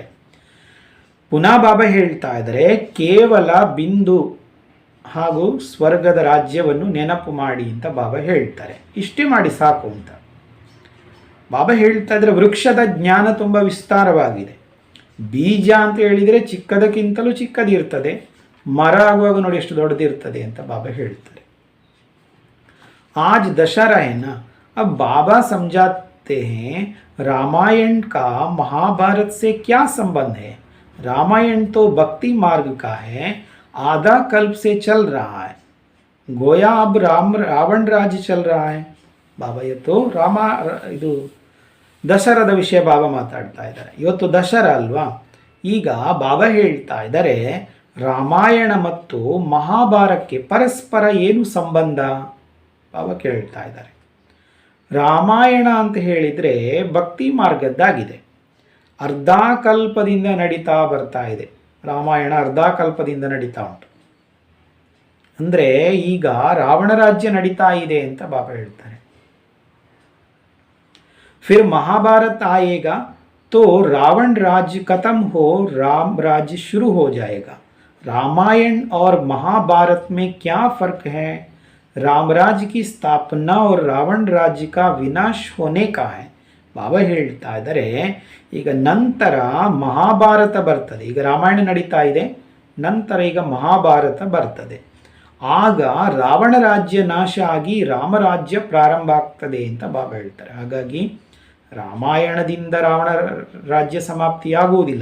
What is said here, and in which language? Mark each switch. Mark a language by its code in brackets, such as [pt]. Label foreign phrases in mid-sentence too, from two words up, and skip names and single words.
[kn] ಪುನಃ ಬಾಬಾ ಹೇಳ್ತಾ ಇದ್ದಾರೆ, ಕೇವಲ ಬಿಂದು ಹಾಗೂ ಸ್ವರ್ಗದ ರಾಜ್ಯವನ್ನು ನೆನಪು ಮಾಡಿ ಅಂತ ಬಾಬಾ ಹೇಳ್ತಾರೆ. ಇಷ್ಟೇ ಮಾಡಿ ಸಾಕು ಅಂತ ಬಾಬಾ ಹೇಳ್ತಾ ಇದ್ದಾರೆ. ವೃಕ್ಷದ ಜ್ಞಾನ ತುಂಬ ವಿಸ್ತಾರವಾಗಿದೆ. ಬೀಜ ಅಂತ ಹೇಳಿದರೆ ಚಿಕ್ಕದಕ್ಕಿಂತಲೂ ಚಿಕ್ಕದಿರ್ತದೆ, ಮರ ಆಗುವಾಗ ನೋಡಿ ಎಷ್ಟು ದೊಡ್ಡದಿರ್ತದೆ ಅಂತ ಬಾಬಾ ಹೇಳ್ತಾರೆ. [hi] आज दशहरा है ना, अब बाबा समझाते हैं रामायण का महाभारत से क्या संबंध है. रामायण तो भक्ति मार्ग का है, आधा कल्प से चल रहा है. गोया अब रावण राज्य चल रहा है. बाबा ये तो [kn] ಇದು ದಸರಾದ ವಿಷಯ ಬಾಬಾ ಮಾತಾಡ್ತಾ ಇದ್ದಾರೆ. ಇವತ್ತು ದಸರಾ ಅಲ್ವಾ? ಈಗ ಬಾಬಾ ಹೇಳ್ತಾ ಇದ್ದಾರೆ, ರಾಮಾಯಣ ಮತ್ತು ಮಹಾಭಾರತಕ್ಕೆ ಪರಸ್ಪರ ಏನು ಸಂಬಂಧ? ಬಾಬಾ ಕೇಳ್ತಾ ಇದ್ದಾರೆ. ರಾಮಾಯಣ ಅಂತ ಹೇಳಿದರೆ ಭಕ್ತಿ ಮಾರ್ಗದ್ದಾಗಿದೆ, ಅರ್ಧ ಕಲ್ಪದಿಂದ ನಡೀತಾ ಬರ್ತಾ ಇದೆ. ರಾಮಾಯಣ ಅರ್ಧ ಕಲ್ಪದಿಂದ ನಡೀತಾ ಉಂಟು. ಅಂದರೆ ಈಗ ರಾವಣ ರಾಜ್ಯ ನಡೀತಾ ಇದೆ ಅಂತ ಬಾಬಾ ಹೇಳ್ತಾರೆ. [hi] फिर महाभारत आएगा तो रावण राज्य खत्म हो, राम राज्य शुरू हो जाएगा. रामायण और महाभारत में क्या फर्क है? राम राज्य की स्थापना और रावण राज्य का विनाश होने का है. [kn] ಬಾಬಾ ಹೇಳ್ತಾ ಇದ್ದಾರೆ, ಈಗ ನಂತರ ಮಹಾಭಾರತ ಬರ್ತದೆ. ಈಗ ರಾಮಾಯಣ ನಡೀತಾ ಇದೆ, ನಂತರ ಈಗ ಮಹಾಭಾರತ ಬರ್ತದೆ. ಆಗ ರಾವಣ ರಾಜ್ಯ ನಾಶ ಆಗಿ ರಾಮರಾಜ್ಯ ಪ್ರಾರಂಭ ಆಗ್ತದೆ ಅಂತ ಬಾಬಾ ಹೇಳ್ತಾರೆ. ಹಾಗಾಗಿ ರಾಮಾಯಣದಿಂದ ರಾವಣ ರಾಜ್ಯ ಸಮಾಪ್ತಿಯಾಗುವುದಿಲ್ಲ.